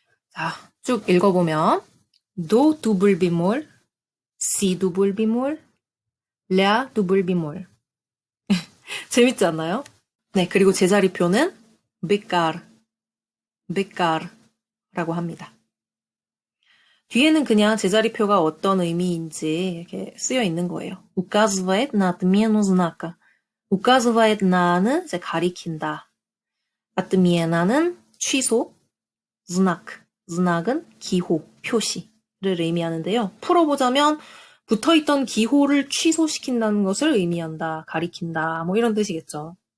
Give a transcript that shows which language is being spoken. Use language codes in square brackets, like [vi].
[ko] 자, 쭉 읽어보면 도 두블 비몰, 시 두블 비몰, 랴 두블 비몰. 재밌지 않나요? 네, 그리고 제자리표는 베까르, 베까르라고 합니다. 뒤에는 그냥 제자리표가 어떤 의미인지 이렇게 쓰여 있는 거예요. [ru] указывает на отмену знака. [ko] указывает 나는 이제 가리킨다. отмена는 취소, знак, znak은 기호, 표시를 의미하는데요. 풀어보자면 붙어있던 기호를 취소시킨다는 것을 의미한다, 가리킨다, 뭐 이런 뜻이겠죠.